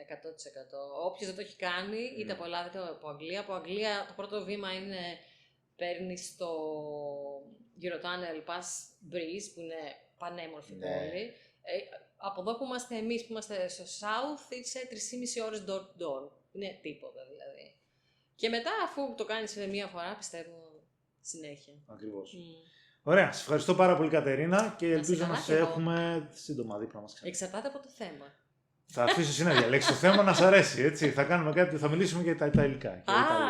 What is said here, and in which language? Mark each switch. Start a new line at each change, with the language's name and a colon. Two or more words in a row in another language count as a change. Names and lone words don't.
Greek: Όποιος δεν το έχει κάνει, είτε από Ελλάδα είτε από Αγγλία. Από Αγγλία το πρώτο βήμα είναι παίρνεις το Eurotunnel Pass Breeze, που είναι πανέμορφη πόλη. Από εδώ που είμαστε εμείς, που είμαστε στο South, είσαι 3,5 ώρες
English: door to door.
Greek: Είναι τίποτα δηλαδή. Και μετά, αφού το κάνεις μία φορά, πιστεύω συνέχεια. Ακριβώς. Ωραία. Σας ευχαριστώ πάρα πολύ, Κατερίνα, και ελπίζω να σε έχουμε σύντομα δίπλα μας. Εξαρτάται από το θέμα. Θα αφήσω εσύ να διαλέξεις το θέμα να σ' αρέσει, έτσι. Θα κάνουμε κάτι, θα μιλήσουμε για τα υλικά.